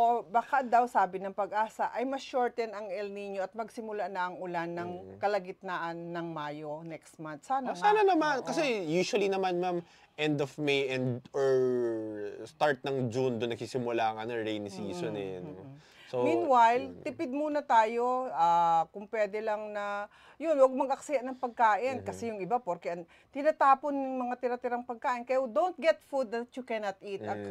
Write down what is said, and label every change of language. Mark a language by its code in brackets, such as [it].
[tl] Baka daw sabi ng Pag-asa ay mas shorten ang El Nino at magsimula na ang ulan ng kalagitnaan ng Mayo [en] next month. [tl] Sana naman kasi usually naman, ma'am, [en] end of May or start [tl] ng June doon nagsisimula ang [en] rainy season [tl] So, meanwhile, tipid muna tayo, kung pwede lang na, huwag mag-aksaya ng pagkain. Kasi yung iba, porque tinatapon yung mga tira-tirang pagkain. Kaya [en] don't get food that you cannot eat.